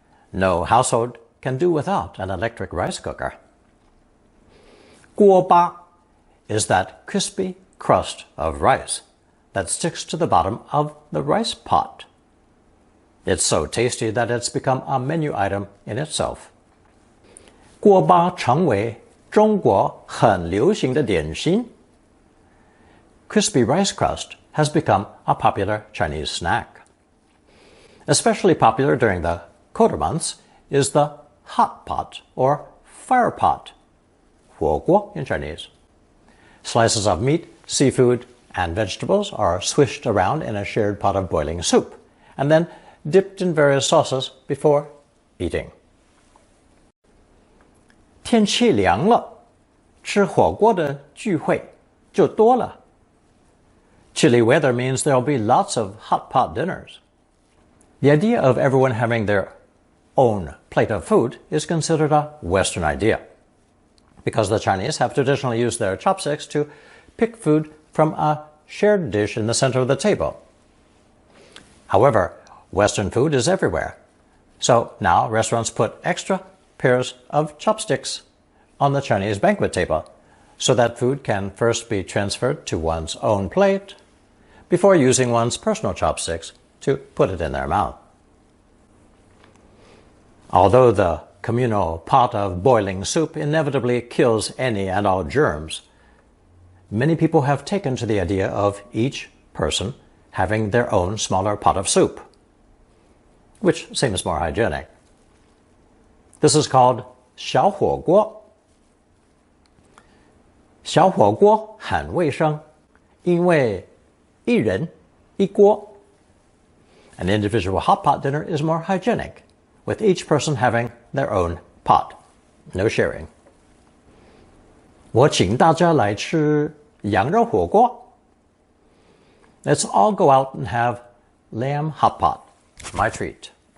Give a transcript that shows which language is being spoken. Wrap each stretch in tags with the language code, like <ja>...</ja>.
<en>No household can do without an electric rice cooker. 锅巴 is that crispy crust of rice that sticks to the bottom of the rice pot. It's so tasty that it's become a menu item in itself.</en> <zh>锅巴成为中国很流行的点心.</zh> <en>crispy rice crust has become a popular Chinese snack. Especially popular during the colder months is the hot pot or fire pot, 火锅 in Chinese. Slices of meat, seafood, and vegetables are swished around in a shared pot of boiling soup, and then dipped in various sauces before eating.</en> <zh>天气凉了，吃火锅的聚会就多了。</zh> <en>Chilly weather means there'll be lots of hot pot dinners. The idea of everyone having their own plate of food is considered a Western idea, because the Chinese have traditionally used their chopsticks to pick food from a shared dish in the center of the table. However, Western food is everywhere, so now restaurants put extra pairs of chopsticks on the Chinese banquet table so that food can first be transferred to one's own plate before using one's personal chopsticks to put it in their mouth. Although the communal pot of boiling soup inevitably kills any and all germs, many people have taken to the idea of each person having their own smaller pot of soup, which seems more hygienic. This is called 小火锅.</en> <zh>小火锅很卫生，因为一人一锅.</zh> <en>An individual hot pot dinner is more hygienic, with each person having their own pot. No sharing.</en> <zh>我请大家来吃羊肉火锅.</zh> <en>Let's all go out and have lamb hot pot. My treat.</en>